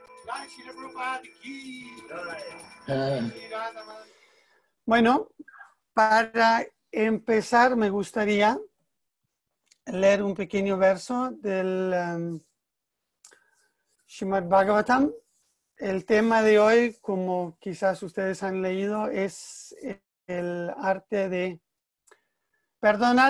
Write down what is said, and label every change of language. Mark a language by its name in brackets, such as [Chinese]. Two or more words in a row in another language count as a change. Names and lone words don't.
[Hindi] Jai Shri Prabhupada ki. Ah, [Sanskrit] Shri Radha Madhava. [Spanish] Bueno, para empezar me gustaría leer un pequeño verso del Srimad Bhagavatam. El tema de hoy, como quizás ustedes han leído, es el arte de perdonar.